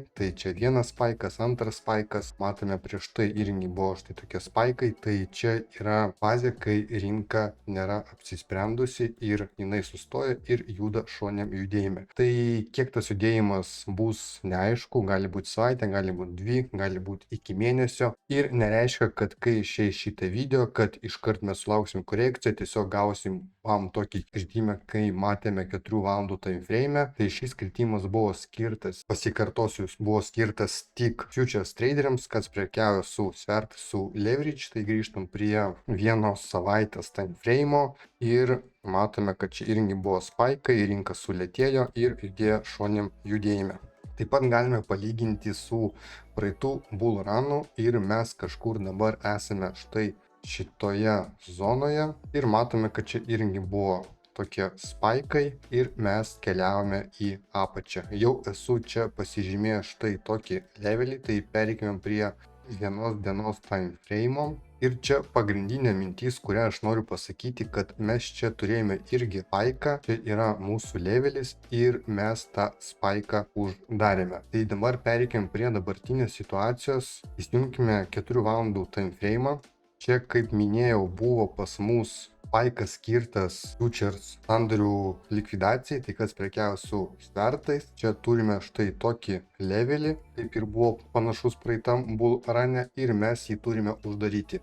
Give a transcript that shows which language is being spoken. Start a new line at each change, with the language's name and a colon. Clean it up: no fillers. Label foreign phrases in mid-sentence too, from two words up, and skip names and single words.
Lithuanian: Tai čia vienas spaikas, antras spaikas, matome prieš tai irgi buvo štai tokie spaikai, tai čia yra fazė, kai rinka nėra apsisprendusi ir jinai sustoja ir juda šoniam judėjime. Tai kiek tas judėjimas bus neaišku, gali būti savaitė, gali būti 2, gali būti iki mėnesio ir nereiškia, kad kai išeis šitą video, kad iškart mes sulauksim korekciją, tiesiog gausim tokį kritimą, kai matėme 4 valandų
English: time frame.
Lithuanian: Tai šis kritimas buvo skirtas, pasikartosiu, buvo skirtas tik futures traderiams, kas prekiauja su svertais, su leverage. Tai grįžtam prie 1 savaitės
English: time frame
Lithuanian: ir matome, kad čia irgi buvo spaikai, rinka sulėtėjo ir judėjo šoniam judėjime. Taip pat galime palyginti su praeitų
English: bull runu
Lithuanian: ir mes kažkur dabar esame štai šitoje zonoje ir matome, kad čia irgi buvo tokie spaikai ir mes keliavome į apačią. Jau esu čia pasižymėjęs štai tokį levelį, tai pereikime prie 1 dienos
English: time frame.
Lithuanian: Ir čia pagrindinė mintis, kurią aš noriu pasakyti, kad mes čia turėjome irgi spaiką, čia yra mūsų levelis ir mes tą spaiką uždarėme. Tai dabar pereikim prie dabartinės situacijos, įsijungkime 4 valandų
English: time frame.
Lithuanian: Čia, kaip minėjau, buvo pas mus spaikas skirtas futures sandorių likvidacijai, tai kas prekiavo su svertais. Čia turime štai tokį levelį, kaip ir buvo panašus praeitam
English: bull rune,
Lithuanian: ir mes jį turime uždaryti.